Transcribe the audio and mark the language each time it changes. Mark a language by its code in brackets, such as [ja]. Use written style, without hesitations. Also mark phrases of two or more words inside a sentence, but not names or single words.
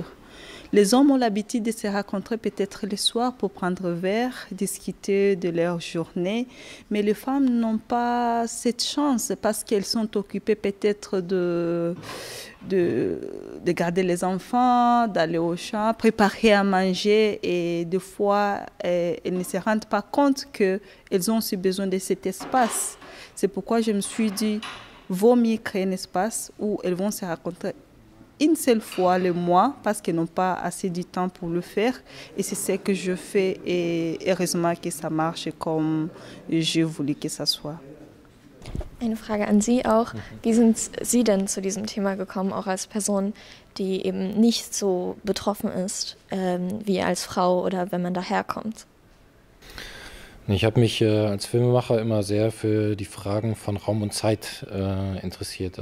[fr] Les hommes ont l'habitude de se rencontrer peut-être le soir pour prendre un verre, discuter de leur journée, mais les femmes n'ont pas cette chance parce qu'elles sont occupées peut-être de garder les enfants, d'aller au champ, préparer à manger et des fois elles ne se rendent pas compte qu'elles ont aussi besoin de cet espace. C'est pourquoi je me suis dit, vaut mieux créer un espace où elles vont se rencontrer une seule fois le mois parce qu'elles n'ont pas assez de temps pour le faire. Et c'est ce que je fais et heureusement que ça marche comme j'ai voulu que ça soit. [de] Eine Frage an Sie auch. Wie sind Sie denn zu diesem Thema gekommen, auch als Person, die eben nicht so betroffen ist wie als Frau oder wenn man daherkommt? Ich habe mich als Filmemacher immer sehr für die Fragen von Raum und Zeit interessiert.